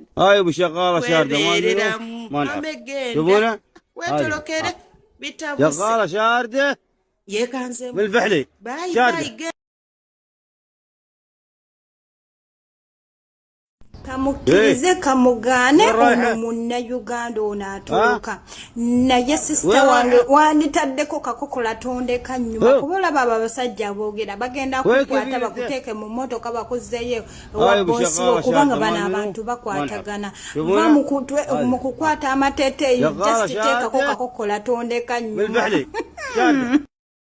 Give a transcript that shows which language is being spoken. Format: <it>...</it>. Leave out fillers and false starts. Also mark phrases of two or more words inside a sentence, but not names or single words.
<ar>هاي ابو شغالة شاردة</ar> <lg>kwebeereramu</lg> <ar>ما نعرف</ar> <lg>amegenda</lg> <ar>شوفونا</ar> <lg>weetolokere bitabuse</lg> <ar>شغالة شاردة</ar> <lg>yeekanzemu</lg> <ar>من الفحلي شاردة.</ar> <lg>Kamukkirize kamugaane ono munnayuganda ono atuluka naye sisita wange wanditaddeko kakokola tondeka nnyuma kuba olaba abo abasajja boogera bagenda kukwata bakuteeke mu mmotoka bakuzzeeyo ewa boosi wo kubanga bano abantu bakwatagana va mu kukwata amateeteeyi just teekako kakokola tondeka nnyuma.</lg>